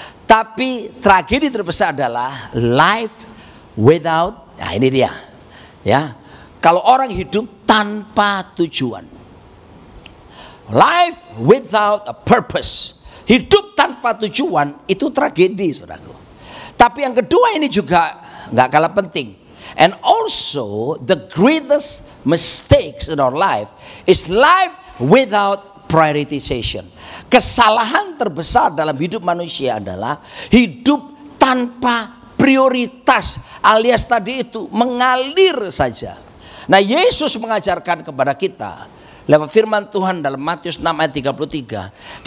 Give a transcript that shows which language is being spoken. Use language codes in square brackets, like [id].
[id] Tapi tragedi terbesar adalah [en] life without, [id] nah ini dia. Ya, kalau orang hidup tanpa tujuan. [en] Life without a purpose. [id] Hidup tanpa tujuan itu tragedi, saudaraku. Tapi yang kedua ini juga nggak kalah penting. [en] And also the greatest mistakes in our life is life without prioritization. [id] Kesalahan terbesar dalam hidup manusia adalah hidup tanpa prioritas, alias tadi itu mengalir saja. Nah, Yesus mengajarkan kepada kita lewat firman Tuhan dalam Matius 6 ayat 33.